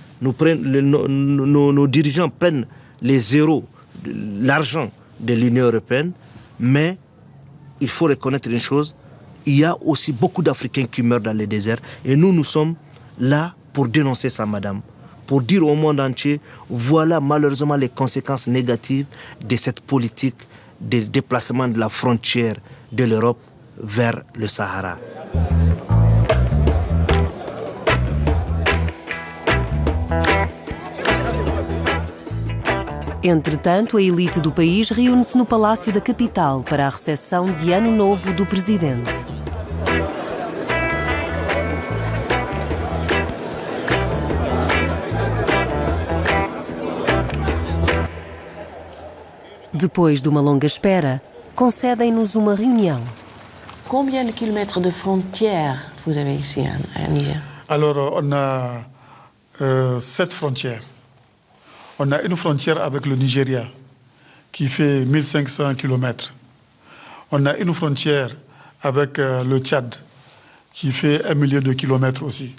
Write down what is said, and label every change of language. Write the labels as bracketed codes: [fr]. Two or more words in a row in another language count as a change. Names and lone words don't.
[fr] Nos dirigeants prennent les zéros, l'argent de l'Union européenne, mais il faut reconnaître une chose, il y a aussi beaucoup d'Africains qui meurent dans les déserts, et nous sommes là pour dénoncer ça, madame, pour dire au monde entier, voilà malheureusement les conséquences négatives de cette politique de déplacement de la frontière de l'Europe vers le Sahara. [pt] Entretanto, a elite do país reúne-se no Palácio da Capital para a recepção de Ano Novo do presidente. Depois de uma longa espera, concedem-nos uma reunião. [fr] Combien de kilomètres de frontières vous avez ici à Niger? Alors, on a 7 frontières. On a une frontière avec le Nigeria qui fait 1500 km. On a une frontière avec le Tchad qui fait 1 million de kilomètres aussi.